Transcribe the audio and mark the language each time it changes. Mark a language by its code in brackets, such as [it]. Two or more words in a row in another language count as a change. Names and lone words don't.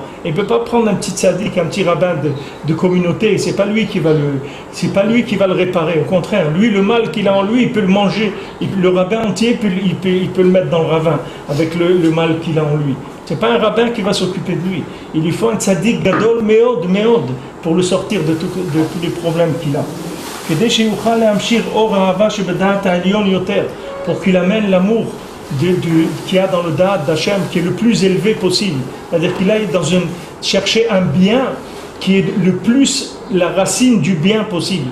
[fr] Il ne peut pas prendre un petit tzaddik, un petit rabbin de communauté. C'est pas lui qui va le réparer. Au contraire, lui, le mal qu'il a en lui, il peut le manger. Le rabbin entier, il peut le mettre dans le ravin avec le mal qu'il a en lui. C'est pas un rabbin qui va s'occuper de lui. Il lui faut un [he] צדיק גדול מאוד [fr] pour le sortir de tous les problèmes qu'il a. Pour qu'il amène l'amour qu'il y a dans le Da'at d'Hachem, qui est le plus élevé possible. C'est-à-dire qu'il aille chercher un bien qui est le plus la racine du bien possible.